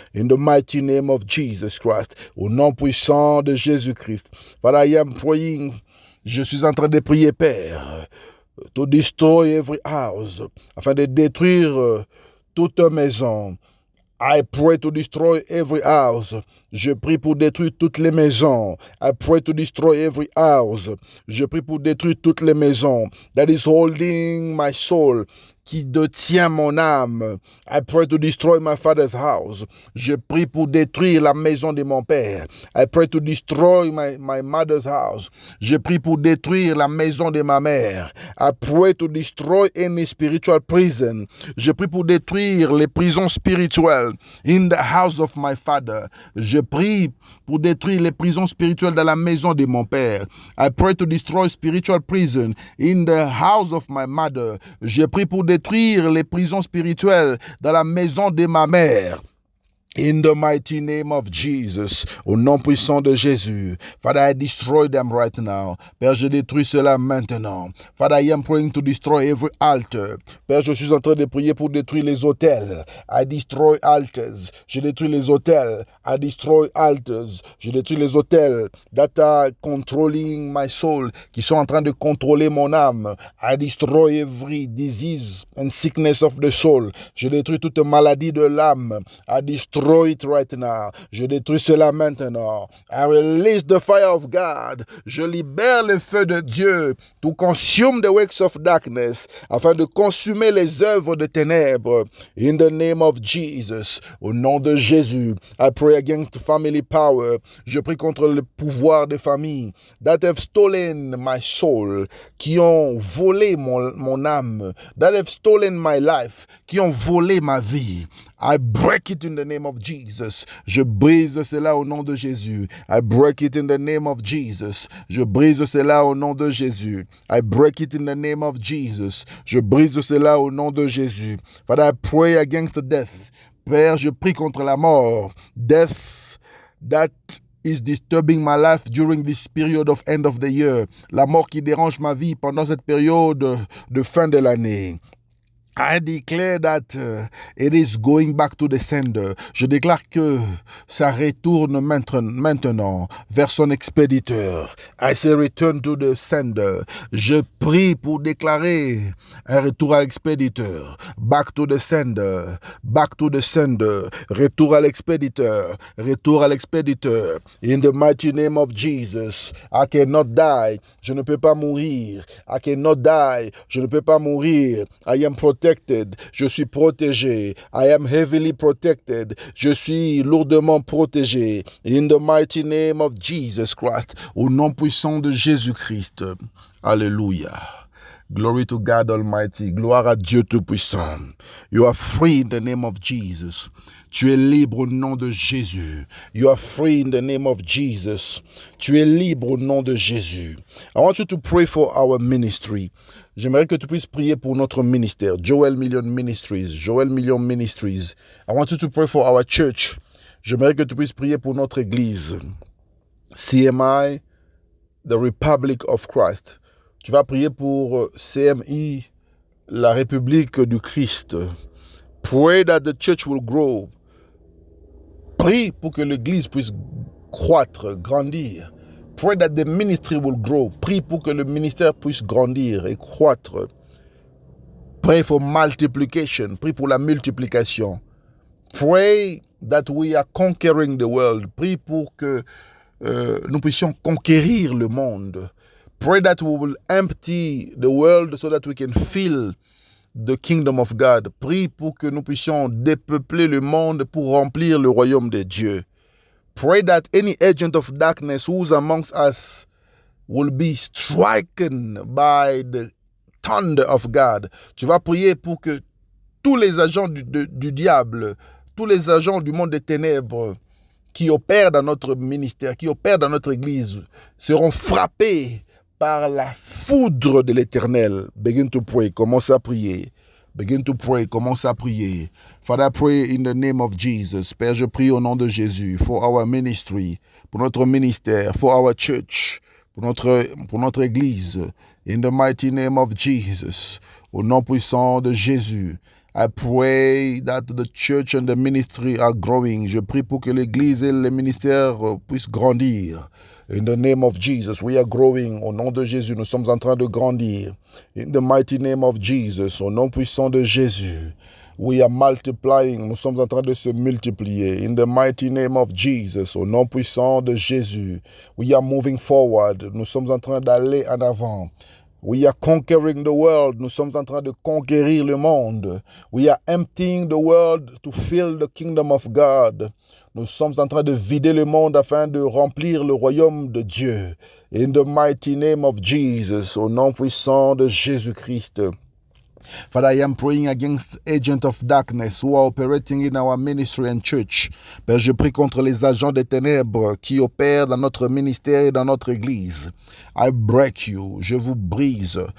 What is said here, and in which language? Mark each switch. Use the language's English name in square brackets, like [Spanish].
[English] In the mighty name of Jesus Christ. [French] Au nom puissant de Jésus-Christ. [English] Father, I am praying. [French] Je suis en train de prier, Père, [English] to destroy every house, [French] afin de détruire toute maison. [English] I pray to destroy every house. [French] Je prie pour détruire toutes les maisons. [English] I pray to destroy every house. [French] Je prie pour détruire toutes les maisons [English] that is holding my soul, [French] qui détient mon âme. [English] I pray to destroy my father's house. [French] Je prie pour détruire la maison de mon père. [English] I pray to destroy my mother's house. [French] Je prie pour détruire la maison de ma mère. [English] I pray to destroy any spiritual prison. [French] Je prie pour détruire les prisons spirituelles [English] in the house of my father. [French] Je prie pour détruire les prisons spirituelles dans la maison de mon père. [English] I pray to destroy spiritual prison in the house of my mother. [French] Je prie pour détruire les prisons spirituelles dans la maison de ma mère. [English] In the mighty name of Jesus, [French] au nom puissant de Jésus, [English] Father, I destroy them right now. [French] Père, je détruis cela maintenant. [English] Father, I am praying to destroy every altar. [French] Père, je suis en train de prier pour détruire les autels. [English] I destroy altars. [French] Je détruis les autels. [English] I destroy altars. [French] Je détruis les autels [English] that are controlling my soul, [French] qui sont en train de contrôler mon âme. [English] I destroy every disease and sickness of the soul. [French] Je détruis toute maladie de l'âme. [English] I destroy it right now. [French] Je détruis cela maintenant. [English] I release the fire of God. [French] Je libère le feu de Dieu [English] to consume the works of darkness, [French] afin de consumer les œuvres de ténèbres. [English] In the name of Jesus, [French] au nom de Jésus, [English] I pray against family power. [French] Je prie contre le pouvoir des familles [English] that have stolen my soul, [French] qui ont volé mon âme, [English] that have stolen my life, [French] qui ont volé ma vie. [English] I break it in the name of Jesus. [French] Je brise cela au nom de Jésus. [English] I break it in the name of Jesus. [French] Je brise cela au nom de Jésus. [English] I break it in the name of Jesus. [French] Je brise cela au nom de Jésus. [English] Father, I pray against death. [French] Père, je prie contre la mort. [English] Death that is disturbing my life during this period of end of the year. [French] La mort qui dérange ma vie pendant cette période de fin de l'année. [English] I declare that it is going back to the sender. [French] Je déclare que ça retourne maintenant vers son expéditeur. [English] I say return to the sender. [French] Je prie pour déclarer un retour à l'expéditeur. [English] Back to the sender. Back to the sender. [French] Retour à l'expéditeur. Retour à l'expéditeur. [English] In the mighty name of Jesus, I cannot die. [French] Je ne peux pas mourir. [English] I cannot die. [French] Je ne peux pas mourir. [English] I am protected. [French] Je suis protégé. [English] I am heavily protected. [French] Je suis lourdement protégé. [English] In the mighty name of Jesus Christ. [French] Au nom puissant de Jésus-Christ. Alléluia. [English] Glory to God Almighty. [French] Gloire à Dieu Tout-Puissant. [English] You are free in the name of Jesus. [French] Tu es libre au nom de Jésus. [English] You are free in the name of Jesus. [French] Tu es libre au nom de Jésus. [English] I want you to pray for our ministry. [French] J'aimerais que tu puisses prier pour notre ministère. [English] Joel Million Ministries. Joel Million Ministries. I want you to pray for our church. [French] J'aimerais que tu puisses prier pour notre église. CMI, [English] the Republic of Christ. [French] Tu vas prier pour CMI, la République du Christ. [English] Pray that the church will grow. [French] Prie pour que l'église puisse croître, grandir. [English] Pray that the ministry will grow. [French] Prie pour que le ministère puisse grandir et croître. [English] Pray for multiplication. [French] Prie pour la multiplication. [English] Pray that we are conquering the world. [French] Prie pour que nous puissions conquérir le monde. [English] Pray that we will empty the world so that we can fill the kingdom of God. [French] Prie pour que nous puissions dépeupler le monde pour remplir le royaume de Dieu. [English] Pray that any agent of darkness who's amongst us will be stricken by the thunder of God. [French] Tu vas prier pour que tous les agents du diable, tous les agents du monde des ténèbres qui opèrent dans notre ministère, qui opèrent dans notre église, seront frappés par la foudre de l'Éternel. [English] Begin to pray. [French] Commence à prier. [English] Begin to pray. Commence à prier. Father, I pray in the name of Jesus. [French] Père, je prie au nom de Jésus [English] for our ministry, [French] pour notre ministère, [English] for our church, [French] pour notre église. [English] In the mighty name of Jesus. [French] Au nom puissant de Jésus. [English] I pray that the church and the ministry are growing. [French] Je prie pour que l'église et le ministère puissent grandir. [English] In the name of Jesus, we are growing. [French] Au nom de Jésus, nous sommes en train de grandir. [English] In the mighty name of Jesus, [French] au nom puissant de Jésus, [English] we are multiplying. [French] Nous sommes en train de se multiplier. [English] In the mighty name of Jesus, [French] au nom puissant de Jésus, [English] we are moving forward. [French] Nous sommes en train d'aller en avant. [English] We are conquering the world. [French] Nous sommes en train de conquérir le monde. [English] We are emptying the world to fill the kingdom of God. [French] Nous sommes en train de vider le monde afin de remplir le royaume de Dieu. [English] In the mighty name of Jesus, [French] au nom puissant de Jésus-Christ. [English] Father, I am praying against agents of darkness who are operating in our ministry and church. [French] Père, je prie contre les agents des ténèbres qui opèrent dans notre ministère et dans notre église. [English] I break you, [French] je vous brise.